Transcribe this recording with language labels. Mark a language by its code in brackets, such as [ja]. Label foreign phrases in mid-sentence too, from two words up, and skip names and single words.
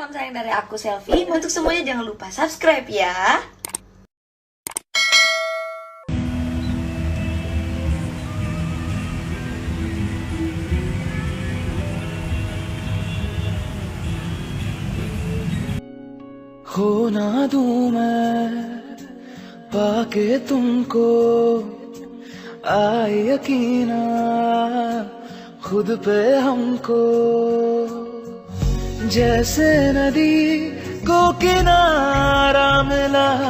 [id] sayang dari aku Selfi. Untuk semuanya jangan lupa subscribe ya. [hi] खो ना दूं मैं पाके तुमको आए यकीना खुद पे हमको जैसे नदी को किनारा मिला